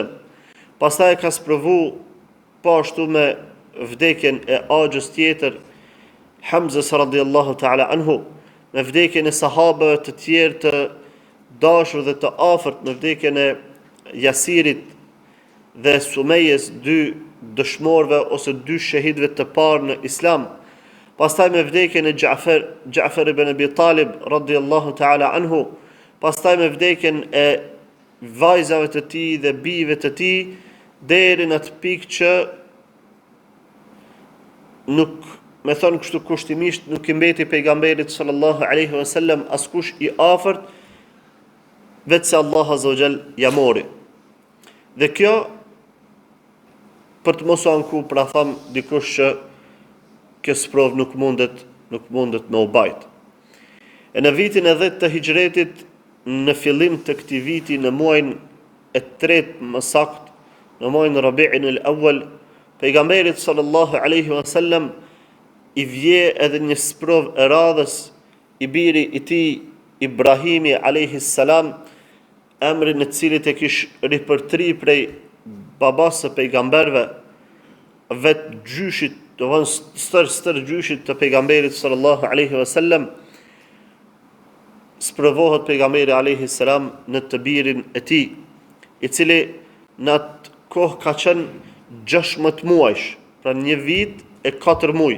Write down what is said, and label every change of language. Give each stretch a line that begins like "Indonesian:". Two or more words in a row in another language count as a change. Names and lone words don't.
Albanian: Pastaj e ka sprovu po ashtu me vdekjen e axhës tjetër Hamzës
Arabic: رضي الله تعالى عنه,
Albanian: me vdekjen e sahabëve të tjerë të dashur dhe të afërt, me vdekjen e Jasirit dhe Sumejës, dy dëshmorëve ose dy shahidëve të parë në Islam. Pastaj me vdekjen e Ja'far ibn Abi Talib
Arabic: رضي الله تعالى عنه,
Albanian: pastaj me vdekjen e vajzave të tij dhe bijve të tij, deri në atë pikë që nuk, me thonë kështu kushtimisht, nuk i mbeti pejgamberit
Arabic: صلى الله عليه وسلم
Albanian: askush i afërt, vetë se Allah
Arabic: عز وجل
Albanian: ja mori. Dhe kjo për të mos u anku, pra tham dikush që kjo sprov nuk mundet me u bajt. E në vitin e 10 të hijretit, në fillim të këtij viti, në muajin e 3 më sakt, në muajin Rabi'in al-Awwal, pejgamberit
Arabic: صلى الله عليه وسلم
Albanian: i vje edhe një sprov e radhës, i biri i tij Ibrahimi
Arabic: عليه السلام,
Albanian: emrin e cilit e kish ripërtri prej babas së pejgamberve, vetë gjyshit, do të thonë stër gjyshit të pejgamberit
Arabic: صلى الله عليه وسلم,
Albanian: sprovohet pejgamberi
Arabic: عليه السلام
Albanian: në të birin e tij, i cili në atë kohë ka qenë 16 muajsh, pra një vit e 4 muaj.